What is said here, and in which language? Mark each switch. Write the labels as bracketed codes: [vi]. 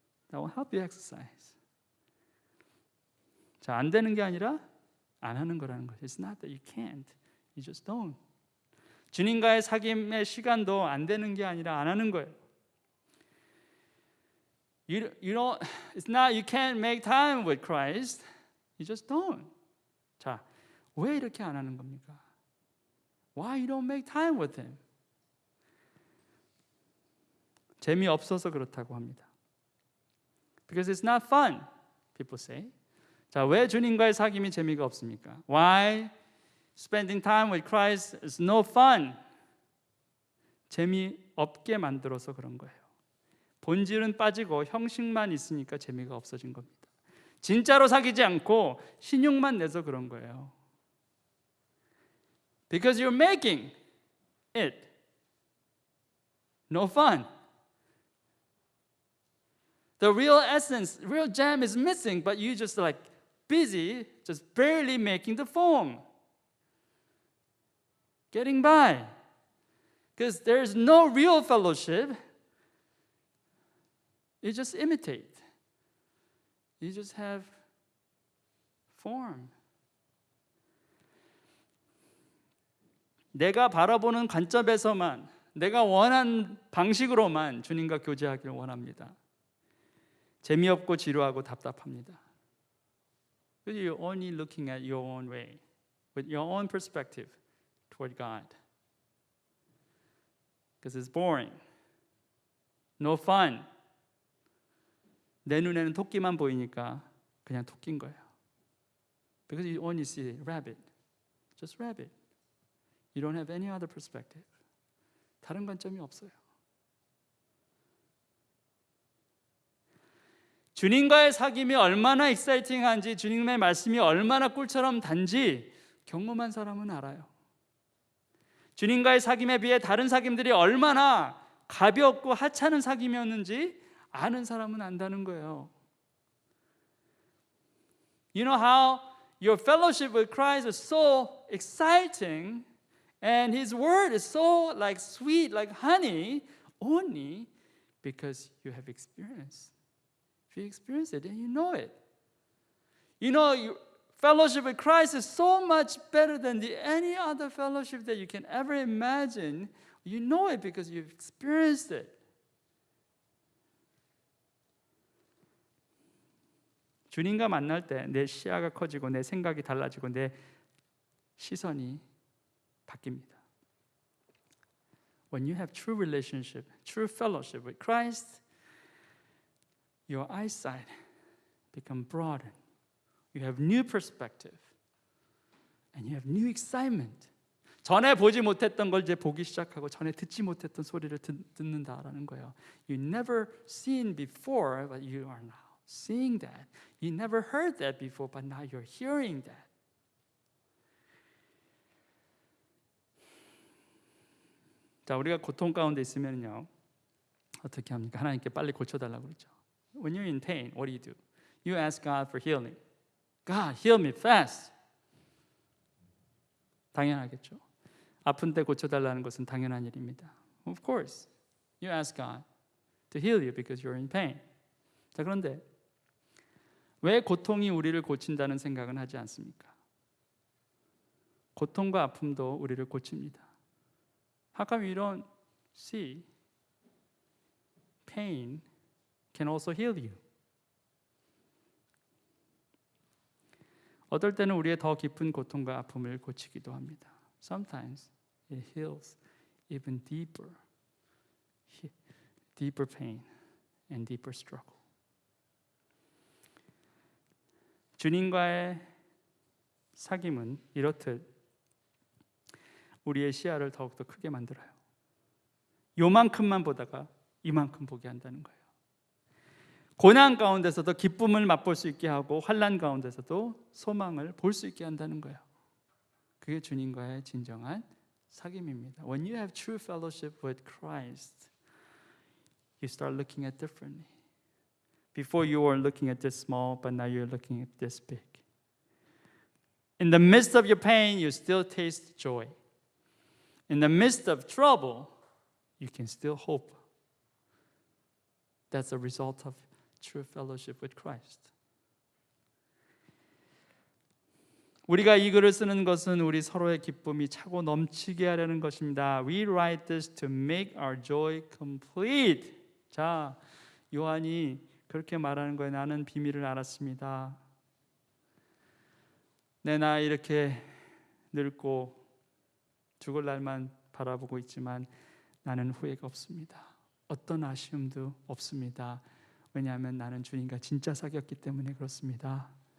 [en] That will help you exercise. [ko] 자, 안 되는 게 아니라 안 하는 거라는 거죠. [en] It's not that you can't. You just don't. [ko] 주님과의 사귐의 시간도 안 되는 게 아니라 안 하는 거예요. [en] You don't. It's not you can't make time with Christ. You just don't. [ko] 자, 왜 이렇게 안 하는 겁니까? [en] Why you don't make time with Him? [ko] 재미없어서 그렇다고 합니다. [en] Because it's not fun, people say. [ko] 자, 왜 주님과의 사귐이 재미가 없습니까? [en] Why spending time with Christ is no fun? [ko] 재미없게 만들어서 그런 거예요. 본질은 빠지고 형식만 있으니까 재미가 없어진 겁니다. 진짜로 사귀지 않고 신용만 내서 그런 거예요. [en] Because you're making it no fun. The real essence, real gem is missing, but you just like busy, just barely making the form. Getting by. Because there's no real fellowship. You just imitate. You just have form. [ko] 내가 바라보는 관점에서만, 내가 원한 방식으로만 주님과 교제하기를 원합니다. 재미없고 지루하고 답답합니다. [en] You're only looking at your own way, with your own perspective toward God. Because it's boring. No fun. [ko] 내 눈에는 토끼만 보이니까 그냥 토끼인 거예요. [en] Because you only see rabbit. Just rabbit. You don't have any other perspective. [ko] 다른 관점이 없어요. 주님과의 사귐이 얼마나 익사이팅한지, 주님의 말씀이 얼마나 꿀처럼 단지 경험한 사람은 알아요. 주님과의 사귐에 비해 다른 사귐들이 얼마나 가볍고 하찮은 사귐이었는지 아는 사람은 안다는 거예요. [en] You know how your fellowship with Christ is so exciting and His word is so like sweet, like honey, only because you have experienced. If you experience it, then you know it. You know, your fellowship with Christ is so much better than any other fellowship that you can ever imagine. You know it because you've experienced it. [ko] 주님과 만날 때 내 시야가 커지고 내 생각이 달라지고 내 시선이 바뀝니다. [en] When you have true relationship, true fellowship with Christ, your eyesight become broadened. You have new perspective and you have new excitement. [ko] 전에 보지 못했던 걸 이제 보기 시작하고 전에 듣지 못했던 소리를 듣는다라는 거예요. [en] You never seen before, but you are now seeing that. You never heard that before, but now you're hearing that. [ko] 자, 우리가 고통 가운데 있으면요, 어떻게 합니까? 하나님께 빨리 고쳐달라고 그러죠. [en] When you're in pain, what do? You ask God for healing. God, heal me fast. [ko] 당연하겠죠. 아픈 때 고쳐달라는 것은 당연한 일입니다. [en] Of course, you ask God to heal you because you're in pain. [ko] 자, 그런데 왜 고통이 우리를 고친다는 생각은 하지 않습니까? 고통과 아픔도 우리를 고칩니다. [en] How come you don't see pain can also heal you? [ko] 어떨 때는 우리의 더 깊은 고통과 아픔을 고치기도 합니다. [en] Sometimes it heals even deeper pain and deeper struggle. [ko] 주님과의 사귐은 이렇듯 우리의 시야를 더욱더 크게 만들어요. 요만큼만 보다가 이만큼 보게 한다는 거예요. 고난 가운데서도 기쁨을 맛볼 수 있게 하고 환난 가운데서도 소망을 볼 수 있게 한다는 거예요. 그게 주님과의 진정한 사귐입니다. [en] When you have true fellowship with Christ, you start looking at differently. Before you were looking at this small, but now you're looking at this big. In the midst of your pain, you still taste joy. In the midst of trouble, you can still hope. That's a result of true fellowship with Christ. [ko] 우리가 이 글을 쓰는 것은 우리 서로의 기쁨이 차고 넘치게 하려는 것입니다. [en] We write this to make our joy complete. [ko] 자, 요한이 그렇게 말하는 거예요. 나는 비밀을 알았습니다. 내 나이 이렇게 늙고 죽을 날만 바라보고 있지만 나는 후회가 없습니다. 어떤 아쉬움도 없습니다. 왜냐하면 나는 주님과 진짜 사귀었기 때문에 그렇습니다.